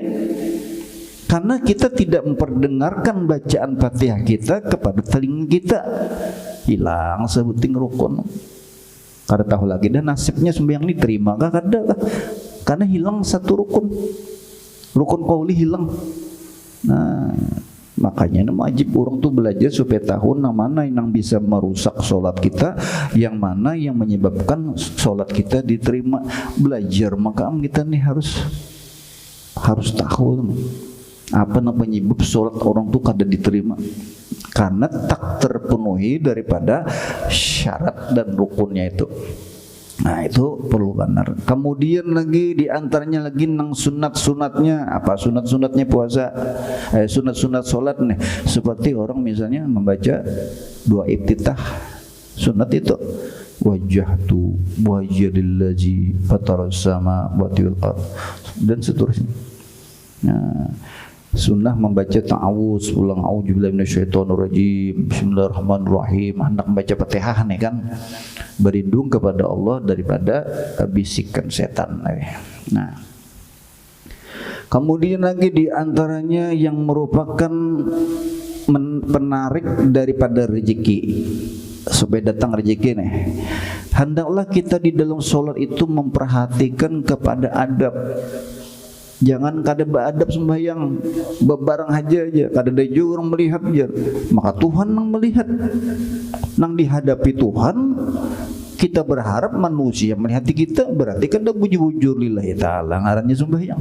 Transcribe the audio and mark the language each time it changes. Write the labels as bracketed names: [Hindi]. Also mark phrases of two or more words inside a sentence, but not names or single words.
[Indonesian] Karena kita tidak memperdengarkan bacaan Fatihah kita kepada telinga kita, hilang sebuting rukun. [Banjar] Kada tahu lagi dan nasibnya sembahyang diterima kah kada kah? [Indonesian] Karena hilang satu rukun qauli hilang. Nah, makanya wajib orang tuh belajar supaya tahu mana yang bisa merusak sholat kita, yang mana yang menyebabkan sholat kita diterima. Belajar maka kita nih harus tahu apa penyebab sholat orang tuh kada diterima, karena tak terpenuhi daripada syarat dan rukunnya itu. Nah itu perlu benar. Kemudian lagi diantaranya lagi nang sunat-sunatnya. Apa sunat-sunatnya puasa? Sunat-sunat sholat nih. Seperti orang misalnya membaca doa iftitah. Sunat itu [Arabic] وجهت وجهي للذي فطر السماء والأرض [Indonesian] dan seterusnya. Nah, sunnah membaca ta'awuz, ulang [Arabic] أعوذ بالله من الشيطان الرجيم، بسم الله الرحمن الرحيم. [Indonesian] Hendak membaca Fatihah nih kan, berlindung kepada Allah daripada bisikan setan. Nah, kemudian lagi diantaranya yang merupakan penarik daripada rezeki, supaya datang rezeki nih, hendaklah kita di dalam sholat itu memperhatikan kepada adab. [Banjar] Jangan kada beadab sembahyang, bebarang aja, kada ada juga orang melihat aja. [Indonesian] Maka Tuhan yang melihat, nang dihadapi Tuhan, kita berharap manusia melihat kita, berarti kada bujur-bujur [Arabic] لله تعالى [Indonesian] ngarannya sembahyang.